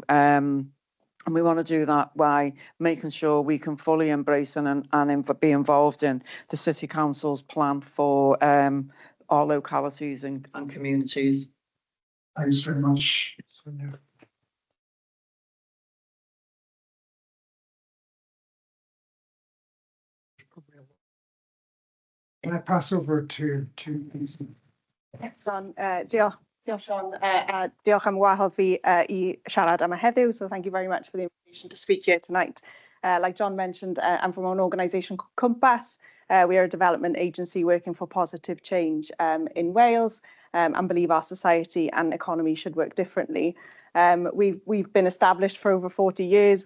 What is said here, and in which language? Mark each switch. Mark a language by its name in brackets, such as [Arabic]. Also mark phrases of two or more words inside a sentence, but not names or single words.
[English] And we want to do that by making sure we can fully embrace and be involved in the City Council's plan for our localities and communities. Thanks very much, Sonia. Can I pass over to John, [Welsh] diolch Sean, diolch am wahodd fi I siarad yma heddiw, [English] so thank you very much for the invitation to speak here tonight. Like John mentioned, I'm from an organisation called Compass. We are a development agency working for positive change in Wales, and believe our society and economy should work differently. We've been established for over 40 years.